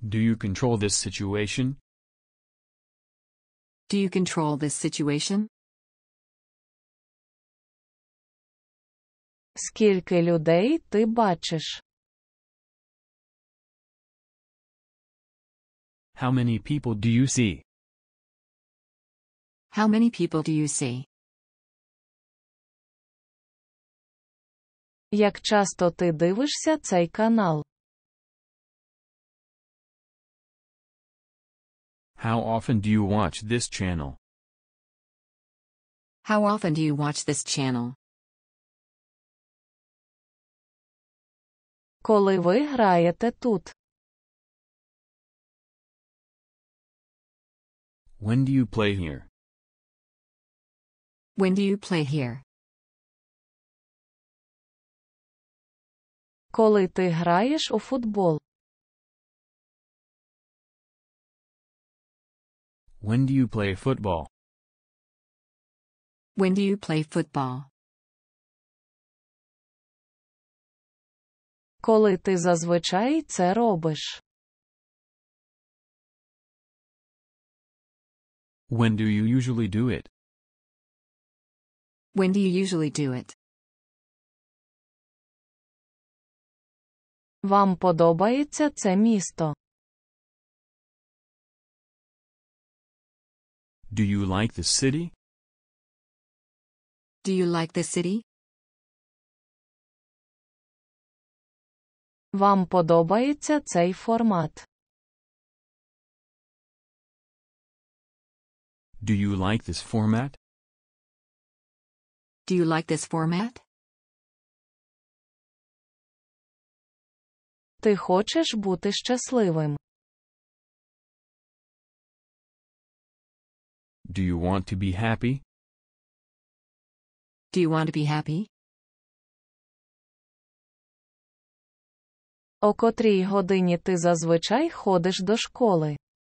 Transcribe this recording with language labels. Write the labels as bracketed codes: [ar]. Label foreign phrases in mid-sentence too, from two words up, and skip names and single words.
[en] Do you control this situation? Do you control this situation? [uk] Скільки людей ти бачиш? [en] How many people do you see? How many people do you see? [uk] Як часто ти дивишся цей канал? [en] How often do you watch this channel? How often do you watch this channel? [uk] Коли ви граєте тут? [en] When do you play here? When do you play here? [uk] Коли ти граєш у футбол? [en] When do you play football? When do you play football? [uk] Коли ти зазвичай це робиш? [en] When do you usually do it? When do you usually do it? [uk] Вам подобається це місто? [en] Do you like the city? Do you like the city? [uk] Вам подобається цей формат? [en] Do you like this format? Do you like this format? [uk] Ти хочеш бути щасливим? [en] Do you want to be happy? Do you want to be happy? [uk] О котрій годині ти зазвичай ходиш до школи?